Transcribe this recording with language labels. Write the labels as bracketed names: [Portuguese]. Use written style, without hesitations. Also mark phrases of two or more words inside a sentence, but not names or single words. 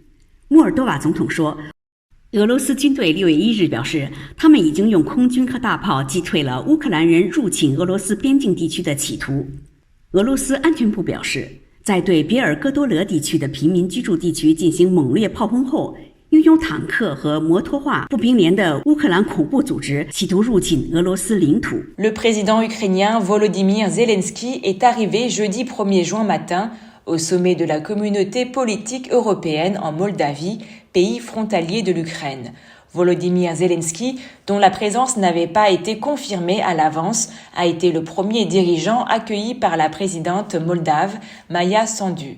[Chinese] 莫尔多瓦总统说，俄罗斯军队6月1日表示，他们已经用空军和大炮击退了乌克兰人入侵俄罗斯边境地区的企图。俄罗斯安全部表示，在对别尔哥多勒地区的平民居住地区进行猛烈炮轰后，拥有坦克和摩托化步兵连的乌克兰恐怖组织企图入侵俄罗斯领土。 [French] Le président ukrainien Volodymyr Zelensky est arrivé jeudi 1er juin matin.Au sommet de la communauté politique européenne en Moldavie, pays frontalier de l'Ukraine. Volodymyr Zelensky, dont la présence n'avait pas été confirmée à l'avance, a été le premier dirigeant accueilli par la présidente moldave, Maia Sandu.